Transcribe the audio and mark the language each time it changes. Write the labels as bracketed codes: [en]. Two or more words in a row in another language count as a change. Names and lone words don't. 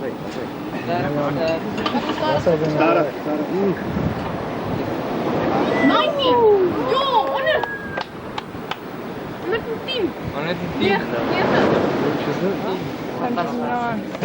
[de] Stara. Nein, Jo, ohne! Mit dem Team! [id] Mana itu? [de] Hier, hier. [tr] Görüşürüz.